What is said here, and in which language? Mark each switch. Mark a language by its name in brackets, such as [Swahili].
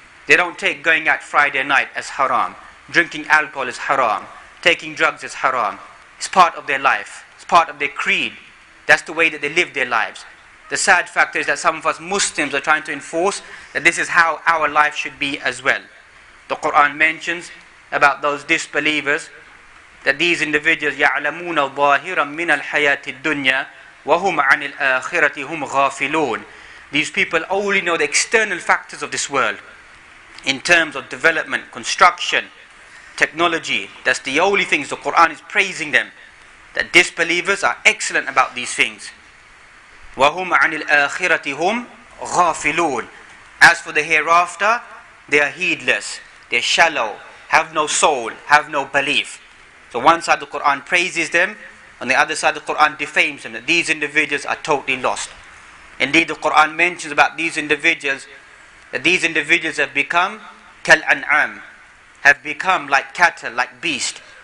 [English] They don't take going out Friday night as haram. Drinking alcohol is haram. Taking drugs is haram. It's part of their life. It's part of their creed. That's the way that they live their lives. The sad fact is that some of us Muslims are trying to enforce that this is how our life should be as well. The Quran mentions about those disbelievers that these individuals [Arabic] يَعْلَمُونَ ظَاهِرًا مِنَ الْحَيَاةِ الدُّنْيَا وَهُمْ عَنِ الْآخِرَةِ هُمْ غَافِلُونَ. [English] These people only know the external factors of this world. In terms of development, construction, technology, that's the only things the Quran is praising them. That disbelievers are excellent about these things. [Arabic] وَهُمْ عَنِ الْآخِرَةِ هُمْ غَافِلُونَ. [English] As for the hereafter, They are heedless, they're shallow, have no soul, have no belief. So one side of the Quran praises them, on the other side of the Quran defames them, that these individuals are totally lost. Indeed, the Quran mentions about these individuals, that these individuals have become kal an'am, have become like cattle, like beast.